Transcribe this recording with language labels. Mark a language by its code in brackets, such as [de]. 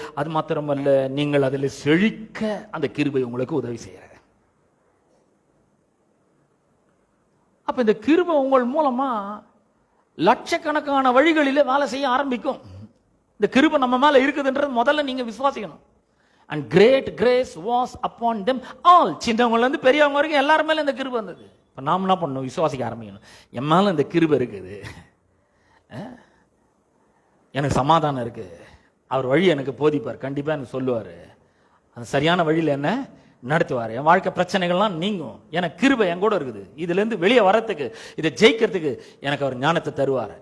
[ta] அது மாத்திரமல்ல, நீங்கள் அதில் செழிக்க அந்த கிருபை உங்களுக்கு உதவி செய்கிறது. அப்ப இந்த கிருபை உங்கள் மூலமா லட்சக்கணக்கான வழிகளில் வேலை செய்ய ஆரம்பிக்கும். இந்த கிருபை நம்ம மேல இருக்குதுன்றது முதல்ல நீங்க விசுவாசிக்கணும். [en] And great grace was upon them all. [ta] சின்னவங்கல இருந்து பெரியவங்க வரைக்கும் எல்லாரும் மேல இந்த கிருபை வந்தது. இப்ப நாம என்ன பண்ணணும்? விசுவாசிக்க ஆரம்பிக்கணும். என் மேல இந்த கிருபை இருக்குது, எனக்கு சமாதானம் இருக்கு, அவர் வழி எனக்கு போதிப்பார், கண்டிப்பா எனக்கு சொல்லுவாரு, அந்த சரியான வழியில் என்ன நடத்துவார், என் வாழ்க்கை பிரச்சனைகள்லாம் நீங்கும், எனக்கு கிருபை என் கூட இருக்குது, இதுல இருந்து வெளியே வரத்துக்கு, இதை ஜெயிக்கிறதுக்கு எனக்கு அவர் ஞானத்தை தருவார்.